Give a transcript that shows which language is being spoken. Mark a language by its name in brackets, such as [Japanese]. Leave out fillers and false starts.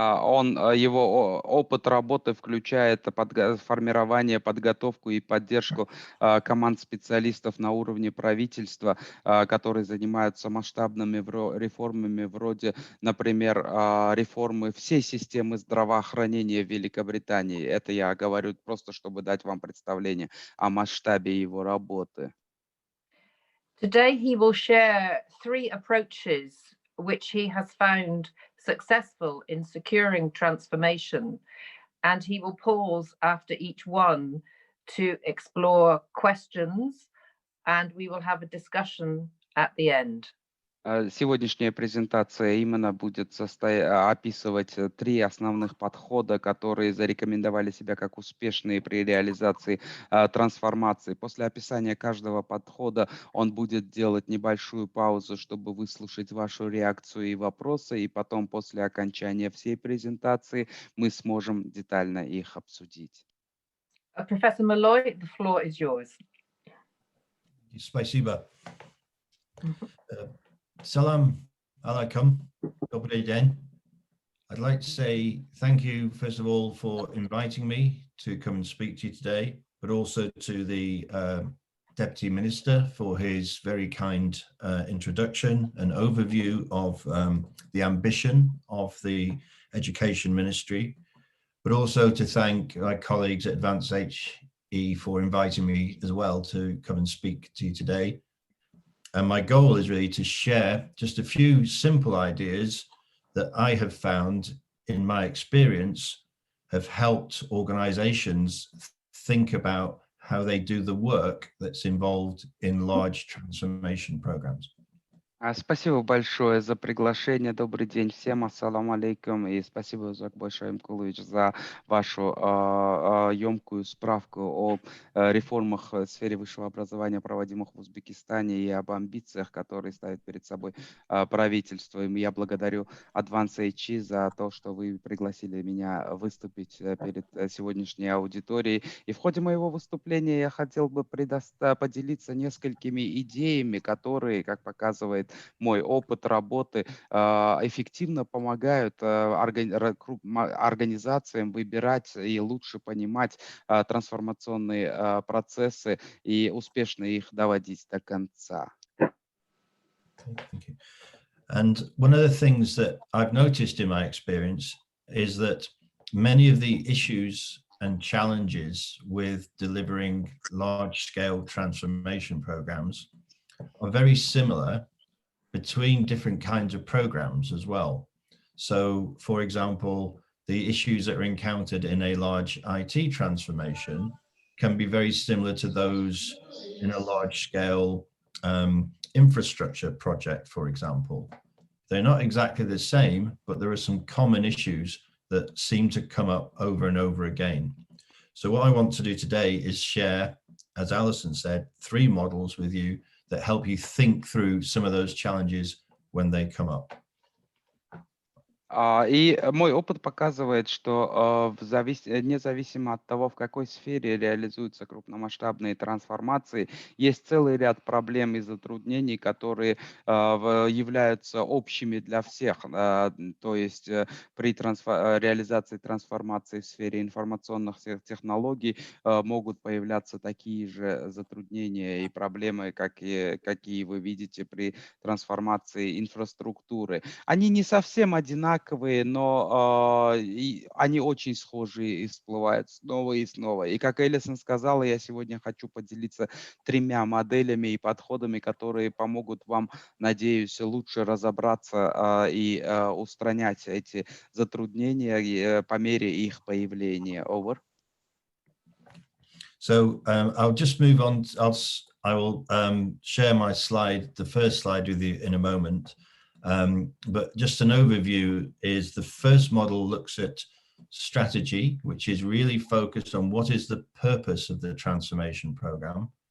[Russian] Его опыт работы включает формирование, подготовку и поддержку команд специалистов на уровне правительства, которые занимаются масштабными реформами, вроде, например, реформы всей системы здравоохранения в Великобритании. Это я говорю просто, чтобы дать вам представление о масштабе его работы. [English] Today he will share 3 approaches which he has found successful in securing transformation, and he will pause after each one to explore questions, and we will have a discussion at the end. [Russian] Сегодняшняя презентация именно будет описывать 3 основных подхода, которые зарекомендовали себя как успешные при реализации трансформации. После описания каждого подхода он будет делать небольшую паузу, чтобы выслушать вашу реакцию и вопросы, и потом после окончания всей презентации мы сможем детально их обсудить. [English] Professor Malloy, the floor is yours. [Russian] Спасибо. [Arabic] Salam alaikum. [Russian] Добрый день. [English] I'd like to say thank you, first of all, for inviting me to come and speak to you today, but also to the Deputy Minister for his very kind introduction and overview of the ambition of the Education Ministry, but also to thank my colleagues at Advance HE for inviting me as well to come and speak to you today. And my goal is really to share just a few simple ideas that I have found in my experience have helped organizations think about how they do the work that's involved in large transformation programs. [Russian] Спасибо большое за приглашение. Добрый день всем. Ассаламу алейкум. И спасибо, Зак Большой Мкулович, за вашу емкую справку о реформах в сфере высшего образования, проводимых в Узбекистане, и об амбициях, которые ставит перед собой правительство. И я благодарю Advance HE за то, что вы пригласили меня выступить перед сегодняшней аудиторией. И в ходе моего выступления я хотел бы поделиться несколькими идеями, которые, как показывает мой опыт работы, эффективно помогают организациям выбирать и лучше понимать трансформационные процессы и успешно их доводить до конца. [English] Thank you. And one of the things that I've noticed in my experience is that many of the issues and challenges with delivering large-scale transformation programs are very similar between different kinds of programs as well. So, for example, the issues that are encountered in a large IT transformation can be very similar to those in a large-scale infrastructure project, for example. They're not exactly the same, but there are some common issues that seem to come up over and over again. So what I want to do today is share, as Alison said, 3 models with you that help you think through some of those challenges when they come up. [Russian] И мой опыт показывает, что независимо от того, в какой сфере реализуются крупномасштабные трансформации, есть целый ряд проблем и затруднений, которые являются общими для всех. То есть при реализации трансформации в сфере информационных технологий могут появляться такие же затруднения и проблемы, какие вы видите при трансформации инфраструктуры. Они не совсем одинаковые, но они очень схожие и всплывают снова и снова. И как Элисон сказала, я сегодня хочу поделиться 3 моделями и подходами, которые помогут вам, надеюсь, лучше разобраться и устранять эти затруднения по мере их появления. [English] Over. So I'll just move on. I will share my slide, the first slide with you in a moment. But just an overview is the first model looks at strategy, which is really focused on what is the purpose of the transformation program.